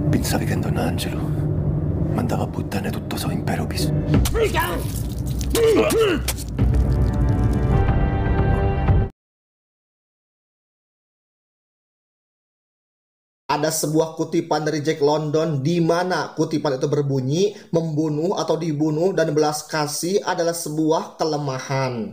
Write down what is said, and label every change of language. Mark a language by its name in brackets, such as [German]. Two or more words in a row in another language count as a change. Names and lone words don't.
[Italian] Pensavi che Don Angelo mandava a puttane tutto suo impero bis. [Indonesian] Ada sebuah kutipan dari Jack London di mana kutipan itu berbunyi, membunuh atau dibunuh dan belas kasih adalah sebuah kelemahan.